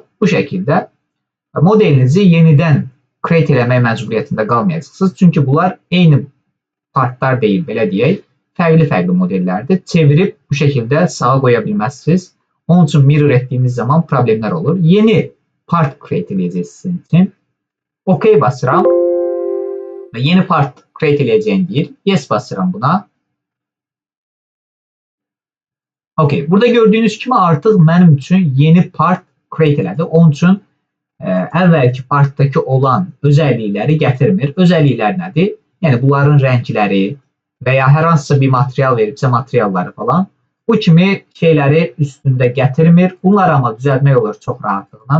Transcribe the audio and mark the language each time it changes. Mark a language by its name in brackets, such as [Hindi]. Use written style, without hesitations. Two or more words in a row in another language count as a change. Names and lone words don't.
[Azerbaijani] Bu şəkildə modelinizi yenidən create eləmək məcburiyyətində qalmayacaqsınız. Çünki bunlar eyni partlar deyil, belə deyək. Fərqli modellərdir. Çevirib bu şəkildə sağa qoya bilməzsiniz. Onun üçün mirror etdiyiniz zaman problemlər olur. Yeni [English] part create [Azerbaijani] eləyəcək sizin üçün. OK basıram və yeni [English] part create [Azerbaijani] eləyəcəyini deyir. Yes basıram buna. OK. Burada gördüyünüz kimi artıq mənim üçün yeni [English] part create [Azerbaijani] elədi. Onun üçün əvvəlki partdakı olan özəllikləri gətirmir. Özəlliklər nədir? Yəni bunların rəngləri və ya hər hansısa bir material veribsə materialları falan. Bu kimi şeyləri üstündə gətirmir. Bunları amma düzəltmək olur çox rahatlıqla.